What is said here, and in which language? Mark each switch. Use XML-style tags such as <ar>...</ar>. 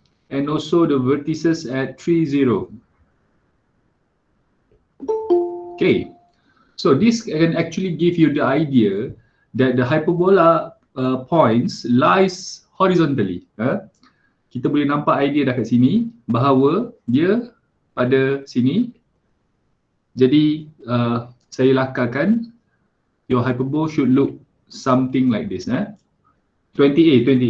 <en>And also the vertices at 3, 0. Okay. So this can actually give you the idea that the hyperbola points lies horizontally.</en> <ms>Kita boleh nampak idea dah kat sini bahawa dia pada sini. Jadi saya lakarkan.</ms> <en>Your hyperbola should look something like this. 20A.</en>